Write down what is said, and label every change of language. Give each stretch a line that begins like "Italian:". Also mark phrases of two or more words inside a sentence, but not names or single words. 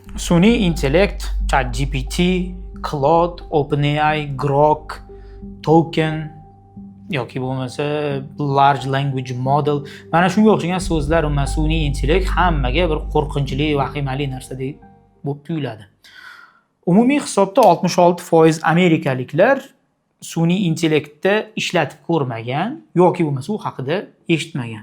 Uzbek: Sun'iy intellekt, ChatGPT, Claude, OpenAI, Grok, Token yoki bo'lmasa
English: large language model,
Uzbek: mana shunga o'xshagan so'zlar umuman sun'iy intellekt hammaga bir qo'rqinchli, vahimali narsadek bo'lib tuyuladi. Umumiy hisobda 66% amerikaliklar sun'iy intellektni ishlatib ko'rmagan yoki bo'lmasa u haqida eshitmagan.